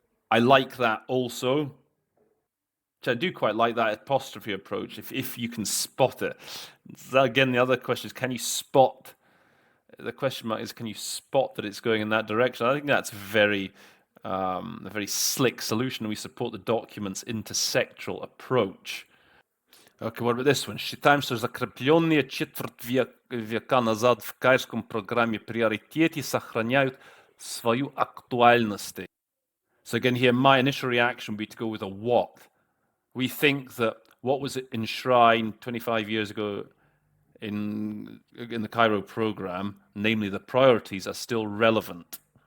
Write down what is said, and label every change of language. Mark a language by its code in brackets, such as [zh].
[en] I like that also. I do quite like that apostrophe approach, if you can spot it. Again, the other question is, can you spot? The question mark is, can you spot that it's going in that direction? I think that's a very slick solution. We support the document's intersectoral approach. Okay, what about this one? [ru] Считаем, что закрепленные четверть века назад в кайрском программе приоритеты сохраняют свою актуальность. [en] So again, here, my initial reaction would be to go with a what. We think that what was enshrined 25 years ago in the Cairo program, namely the priorities, are still relevant.